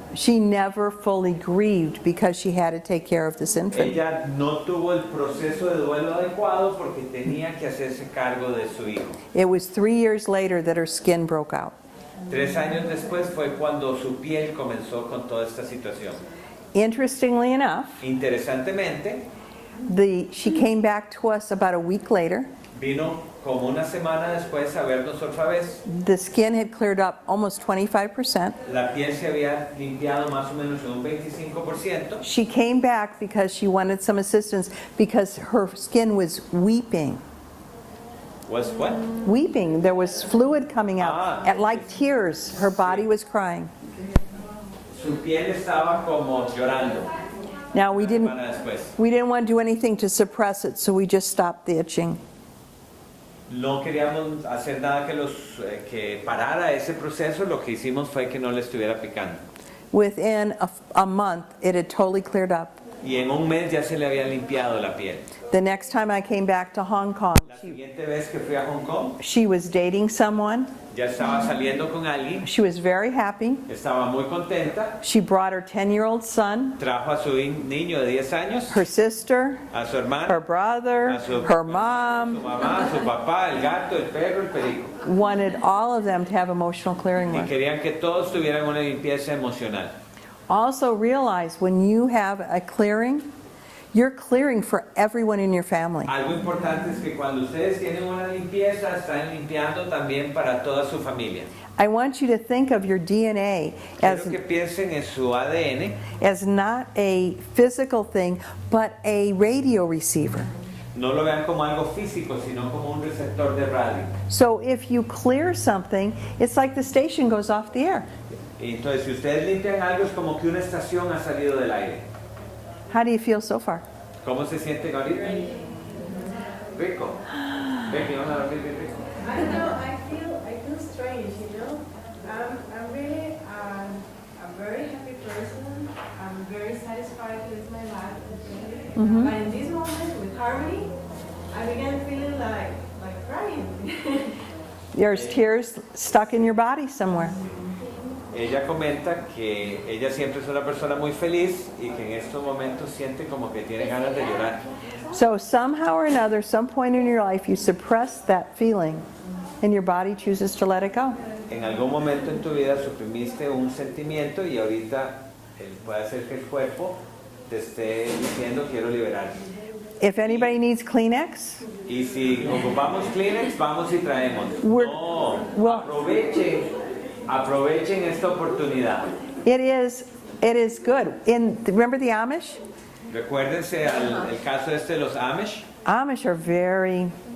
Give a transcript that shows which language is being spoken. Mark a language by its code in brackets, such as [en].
[en] She never fully grieved because she had to take care of this infant. [es] Ella no tuvo el proceso de duelo adecuado porque tenía que hacerse cargo de su hijo. [en] It was 3 years later that her skin broke out. [es] 3 años después fue cuando su piel comenzó con toda esta situación. [en] Interestingly enough, [es] Interesantemente, [en] she came back to us about a week later. [es] vino como una semana después a vernos otra vez. [en] The skin had cleared up almost 25%. [es] La piel se había limpiado más o menos en un 25%. [en] She came back because she wanted some assistance because her skin was weeping. Was what? Weeping. There was fluid coming out, like tears. Her body was crying. [es] Su piel estaba como llorando. [en] Now we didn't [es] Semana después. [en] want to do anything to suppress it, so we just stopped the itching. [es] No queríamos hacer nada que parara ese proceso. Lo que hicimos fue que no le estuviera picando. [en] Within a month, it had totally cleared up. [es] Y en un mes ya se le había limpiado la piel. [en] The next time I came back to Hong Kong, [es] La siguiente vez que fui a Hong Kong, [en] she was dating someone. [es] ya estaba saliendo con alguien, [en] She was very happy. [es] estaba muy contenta, [en] She brought her 10-year-old son, [es] trajo a su niño de 10 años, [en] her sister, [es] a su hermano, [en] her brother, [es] a su, [en] her [es] su [en] mom, [es] mamá, su papá, el gato, el perro, el perico. [en] wanted all of them to have emotional clearing [es] Y [en] with. [es] querían que todos tuvieran una limpieza emocional. [en] Also realize when you have a clearing, you're clearing for everyone in your family. [es] Algo importante es que cuando ustedes tienen una limpieza, están limpiando también para toda su familia. [en] I want you to think of your DNA [es] Quiero que piensen en su ADN, [en] as not a physical thing, but a radio receiver. [es] no lo vean como algo físico, sino como un receptor de radio. [en] So if you clear something, it's like the station goes off the air. [es] Y entonces, si ustedes limpian algo, es como que una estación ha salido del aire. [en] How do you feel so far? [es] ¿Cómo se sienten ahorita? Rico. Ven que van a dormir bien rico. [en] I don't know, I feel strange, you know. I'm really a very happy person. I'm very satisfied with my life. Mhm. But in this moment with Harmony, I began feeling like crying. There's tears stuck in your body somewhere. [es] Ella comenta que ella siempre es una persona muy feliz y que en estos momentos siente como que tiene ganas de llorar. [en] So somehow or another, some point in your life, you suppress that feeling, and your body chooses to let it go. [es] En algún momento en tu vida suprimiste un sentimiento y ahorita puede ser que el cuerpo te esté diciendo quiero liberar. [en] If anybody needs Kleenex, [es] Y si ocupamos Kleenex, vamos y traemos. [en] We're- [es] No, [en] well- [es] aprovechen esta oportunidad. [en] it is good. Remember the Amish? [es] Recuérdense el caso de los Amish. [en] Amish are very.